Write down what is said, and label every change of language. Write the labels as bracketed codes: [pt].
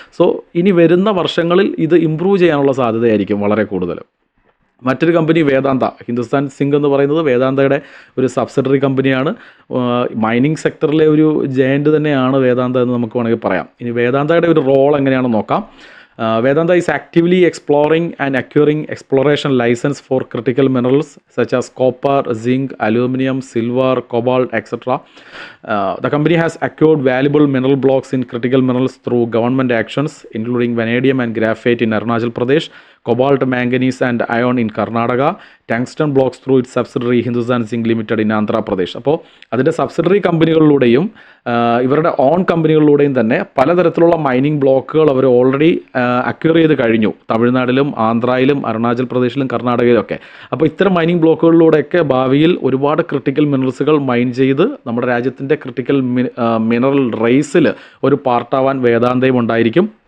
[ml] So ഇനി വരുന്ന വർഷങ്ങളിൽ ഇത് ഇമ്പ്രൂവ് ചെയ്യാനുള്ള സാധ്യതയായിരിക്കും വളരെ കൂടുതൽ. മറ്റൊരു കമ്പനി വേദാന്ത. ഹിന്ദുസ്ഥാൻ സിങ്ക് എന്ന് പറയുന്നത് വേദാന്തയുടെ ഒരു സബ്സിഡറി കമ്പനിയാണ്. മൈനിങ് സെക്ടറിലെ ഒരു ജയൻറ്റ് തന്നെയാണ് വേദാന്ത എന്ന് നമുക്ക് വേണമെങ്കിൽ പറയാം. ഇനി വേദാന്തയുടെ ഒരു റോൾ എങ്ങനെയാണെന്ന് നോക്കാം. [en] Vedanta is actively exploring and acquiring exploration license for critical minerals such as copper, zinc, aluminum, silver, cobalt, etc. The company has acquired valuable mineral blocks in critical minerals through government actions, including vanadium and graphite in Arunachal Pradesh, cobalt, manganese and iron in Karnataka, tungsten blocks through its subsidiary Hindustan Zinc Limited in Andhra Pradesh. [ml] അപ്പോൾ അതിൻ്റെ subsidiary കമ്പനികളിലൂടെയും ഇവരുടെ on കമ്പനികളിലൂടെയും തന്നെ പലതരത്തിലുള്ള mining ബ്ലോക്കുകൾ അവർ already acquire ചെയ്ത് കഴിഞ്ഞു, തമിഴ്നാട്ടിലും ആന്ധ്രയിലും അരുണാചൽ പ്രദേശിലും കർണാടകയിലൊക്കെ. അപ്പോൾ ഇത്തരം മൈനിങ് ബ്ലോക്കുകളിലൂടെയൊക്കെ ഭാവിയിൽ ഒരുപാട് ക്രിട്ടിക്കൽ മിനറൽസുകൾ മൈൻ ചെയ്ത് നമ്മുടെ രാജ്യത്തിൻ്റെ ക്രിട്ടിക്കൽ മിനറൽ റേസിൽ ഒരു പാർട്ടാവാൻ വേദാന്തയും ഉണ്ടായിരിക്കും.